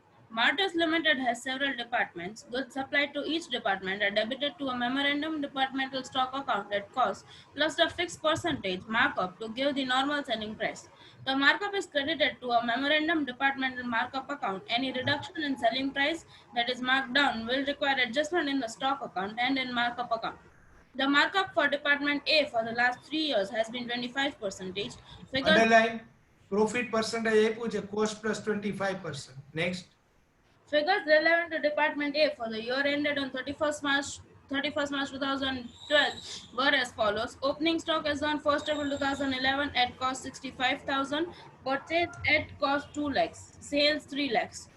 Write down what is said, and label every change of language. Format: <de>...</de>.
<en>Martus Limited has several departments. Goods supplied to each department are debited to a memorandum departmental stock account at cost plus a fixed percentage markup to give the normal selling price. The markup is credited to a memorandum departmental markup account. Any reduction in selling price that is marked down will require adjustment in the stock account and in markup account. The markup for department A for the last 3 years has been 25%. Figures</en> <gu>underline profit percentage આપ્યું છે cost plus 25%.</gu> <en>Next. Figures relevant to Department A for the year ended on 31st March 2012 were as follows. Opening stock as on 1st April 2011 at cost 65,000, purchase at cost 2 lakhs, sales 3 lakhs.</en>